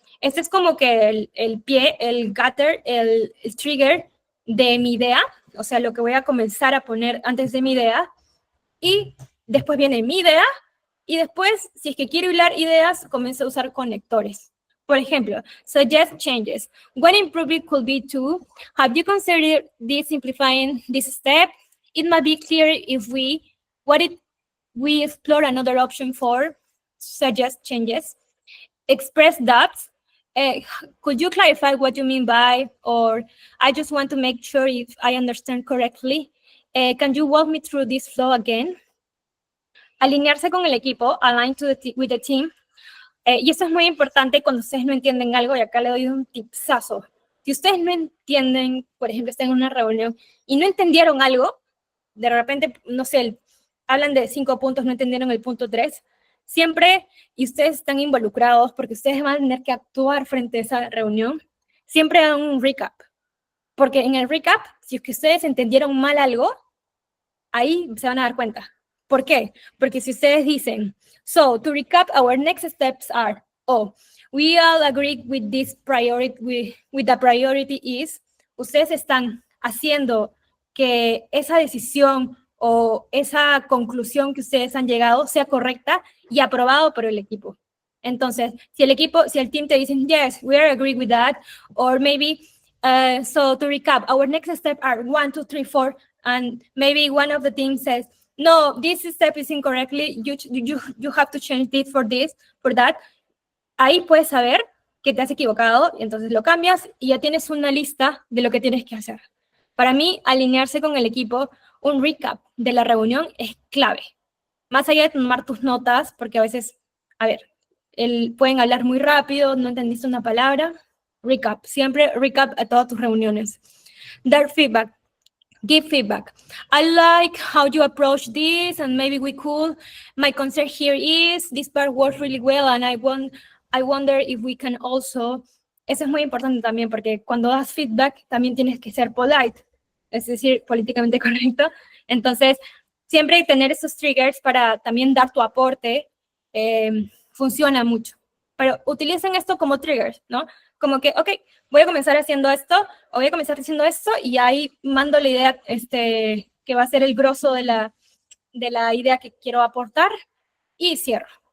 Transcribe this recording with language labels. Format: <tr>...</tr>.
<es>Este es como que el pie, el gutter, el trigger de mi idea, o sea, lo que voy a comenzar a poner antes de mi idea, y después viene mi idea, y después, si es que quiero hilar ideas, comienzo a usar conectores. Por ejemplo, suggest changes.</es> <en>One improvement could be to, have you considered this simplifying this step? It might be clear if we explore another option for suggest changes. Express doubts. Could you clarify what you mean by, or I just want to make sure if I understand correctly. Can you walk me through this flow again?</en> <es>Alinearse con el equipo,</es> <en>align with the team.</en> <es>Y eso es muy importante cuando ustedes no entienden algo, y acá le doy un tipsazo. Si ustedes no entienden, por ejemplo, están en una reunión y no entendieron algo, de repente, no sé, hablan de 5 puntos, no entendieron el punto 3, siempre, y ustedes están involucrados porque ustedes van a tener que actuar frente a esa reunión, siempre hagan un recap. Porque en el recap, si es que ustedes entendieron mal algo, ahí se van a dar cuenta. ¿Por qué? Porque si ustedes dicen,</es> <en>so to recap, our next steps are, we all agree with this priority, with the priority is,</en> <es>ustedes están haciendo que esa decisión o esa conclusión que ustedes han llegado sea correcta y aprobado por el equipo. Entonces, si el team te dice,</es> <en>yes, we are agree with that, or maybe, so to recap, our next steps are 1, 2, 3, 4, and maybe one of the teams says, no, this step is incorrectly, you have to change this for that.</en> <es>Ahí puedes saber que te has equivocado, y entonces lo cambias y ya tienes una lista de lo que tienes que hacer. Para mí, alinearse con el equipo, un recap de la reunión es clave. Más allá de tomar tus notas, porque a veces, pueden hablar muy rápido, no entendiste una palabra, recap, siempre recap a todas tus reuniones. Dar feedback.</es> <en>Give feedback. I like how you approach this, and maybe we could. My concern here is this part works really well, and I wonder if we can also.</en> <es>Eso es muy importante también, porque cuando das feedback también tienes que ser polite, es decir, políticamente correcto. Entonces, siempre tener esos triggers para también dar tu aporte funciona mucho. Pero utilicen esto como triggers, ¿no? Como que, ok, voy a comenzar haciendo esto, o voy a comenzar haciendo esto, y ahí mando la idea que va a ser el grosso de la idea que quiero aportar, y cierro.</es>